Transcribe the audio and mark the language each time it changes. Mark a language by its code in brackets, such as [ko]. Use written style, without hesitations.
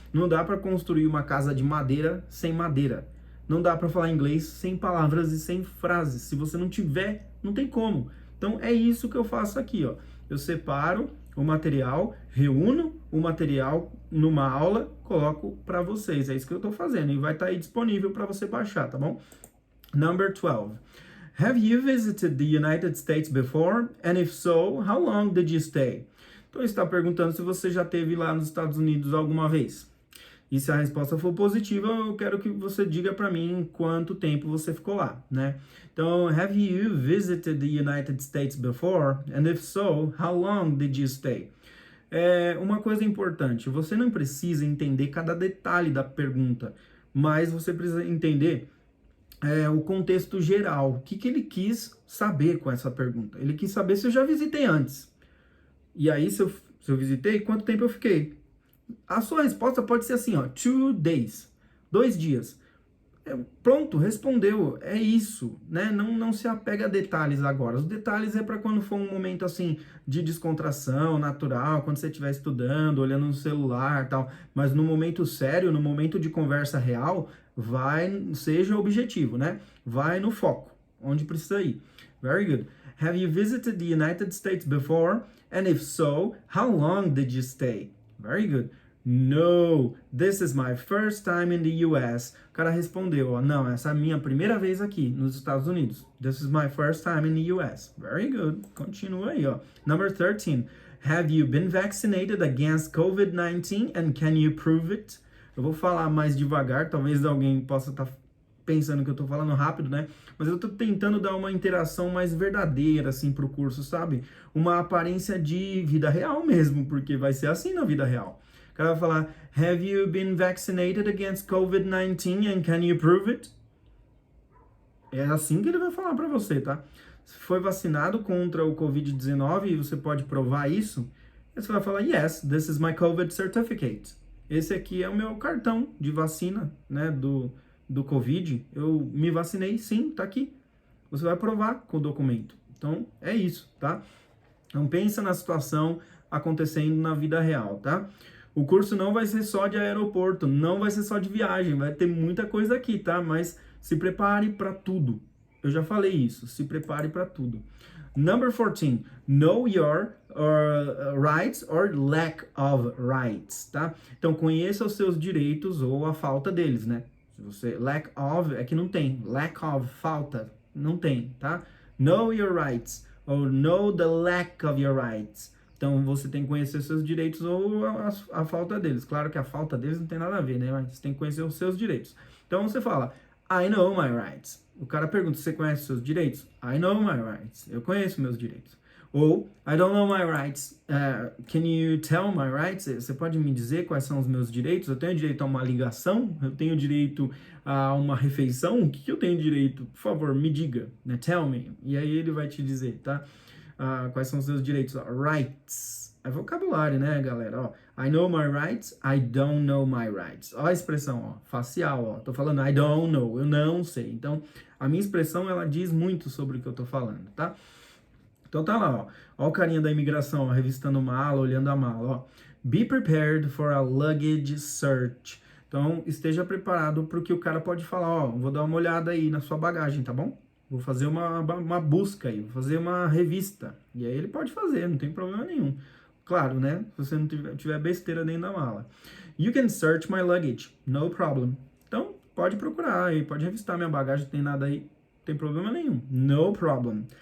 [pt] Não dá para construir uma casa de madeira sem madeira. Não dá para falar inglês sem palavras e sem frases. Se você não tiver, não tem como. Então é isso que eu faço aqui, ó. Eu separo o material, reúno o material numa aula, coloco para vocês. É isso que eu estou fazendo e vai estar aí disponível para você baixar, tá bom? [en] Number 12. Have you visited the United States before? And if so, how long did you stay? [pt] Então, está perguntando se você já esteve lá nos Estados Unidos alguma vez. E se a resposta for positiva, eu quero que você diga para mim quanto tempo você ficou lá, né? [en] Então, have you visited the United States before? And if so, how long did you stay? [pt] Uma coisa importante, você não precisa entender cada detalhe da pergunta, mas você precisa entender o contexto geral. O que, que ele quis saber com essa pergunta? Ele quis saber se eu já visitei antes. E aí, se eu visitei, quanto tempo eu fiquei? A sua resposta pode ser assim, ó, [en] 2 days, [pt] 2 dias. Pronto, respondeu, é isso, né? Não se apega a detalhes agora. Os detalhes é para quando for um momento assim de descontração natural, quando você estiver estudando, olhando no celular, tal. Mas no momento sério, no momento de conversa real, seja objetivo, né? Vai no foco, onde precisa ir. [en] Very good. Have you visited the United States before? And if so, how long did you stay? Very good. No, this is my first time in the US. [pt] O cara respondeu, ó, não, essa é a minha primeira vez aqui nos Estados Unidos. [en] This is my first time in the US. Very good. [pt] Continua aí, ó. [en] Number 13. Have you been vaccinated against COVID-19 and can you prove it? [pt] Eu vou falar mais devagar, talvez alguém possa estar pensando que eu tô falando rápido, né? Mas eu tô tentando dar uma interação mais verdadeira, assim, pro curso, sabe? Uma aparência de vida real mesmo, porque vai ser assim na vida real. O cara vai falar, [en] have you been vaccinated against COVID-19 and can you prove it? [pt] É assim que ele vai falar para você, tá? Se foi vacinado contra o COVID-19 e você pode provar isso, você vai falar, [en] yes, this is my COVID certificate. [pt] Esse aqui é o meu cartão de vacina, né, do COVID. Eu me vacinei, sim, tá aqui. Você vai provar com o documento. Então, é isso, tá? Então, pensa na situação acontecendo na vida real, tá? O curso não vai ser só de aeroporto, não vai ser só de viagem, vai ter muita coisa aqui, tá? Mas se prepare para tudo. Eu já falei isso, se prepare para tudo. [en] Number 14, know your rights or lack of rights, tá? [pt] Então, conheça os seus direitos ou a falta deles, né? Se você, lack of, é que não tem. Lack of, falta, não tem, tá? [en] Know your rights or know the lack of your rights. [pt] Então, você tem que conhecer seus direitos ou a falta deles. Claro que a falta deles não tem nada a ver, né? Mas você tem que conhecer os seus direitos. Então, você fala, [en] I know my rights. [pt] O cara pergunta, você conhece os seus direitos? [en] I know my rights. [pt] Eu conheço meus direitos. Ou, [en] I don't know my rights. Can you tell my rights? [pt] Você pode me dizer quais são os meus direitos? Eu tenho direito a uma ligação? Eu tenho direito a uma refeição? O que eu tenho direito? Por favor, me diga. Né? [en] Tell me. [pt] E aí ele vai te dizer, tá? Quais são os seus direitos? Rights. É vocabulário, né, galera? [en] Ó, I know my rights, I don't know my rights. [pt] Ó a expressão, ó, facial, ó. Tô falando [en] I don't know, [pt] eu não sei. Então, a minha expressão, ela diz muito sobre o que eu tô falando, tá? Então tá lá, ó. Ó o carinha da imigração, ó, revistando mala, olhando a mala, ó. [en] Be prepared for a luggage search. [pt] Então, esteja preparado para o que o cara pode falar, ó, vou dar uma olhada aí na sua bagagem, tá bom? Vou fazer uma busca aí, vou fazer uma revista. E aí ele pode fazer, não tem problema nenhum. Claro, né? Se você não tiver besteira dentro da mala. [en] You can search my luggage, no problem. [pt] Então, pode procurar aí, pode revistar minha bagagem, não tem nada aí, não tem problema nenhum. [en] No problem.